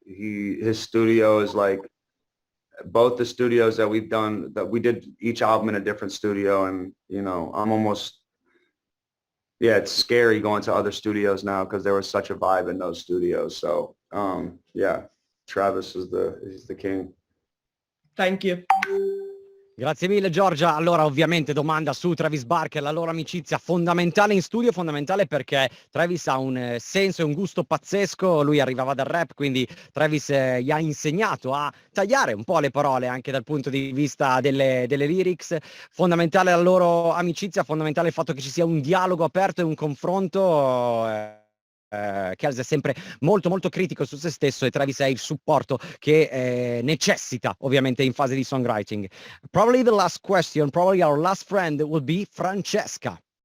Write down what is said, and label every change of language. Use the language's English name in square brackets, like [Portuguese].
[English] His studio is like both the studios that we've done, that we did each album in a different studio. And, you know, it's scary going to other studios now because there was such a vibe in those studios. So, yeah, Travis is the king. Thank you. [Italian] Grazie mille Giorgia. Allora ovviamente domanda su Travis Barker, la loro amicizia fondamentale in studio, fondamentale perché Travis ha un senso e un gusto pazzesco, lui arrivava dal rap, quindi Travis gli ha insegnato a tagliare un po' le parole anche dal punto di vista delle lyrics, fondamentale la loro amicizia, fondamentale il fatto che ci sia un dialogo aperto e un confronto. Kelz è sempre molto molto critico su se stesso e Travis è il supporto che necessita ovviamente in fase di songwriting. [English] Probably the last question, probably our last friend will be Francesca.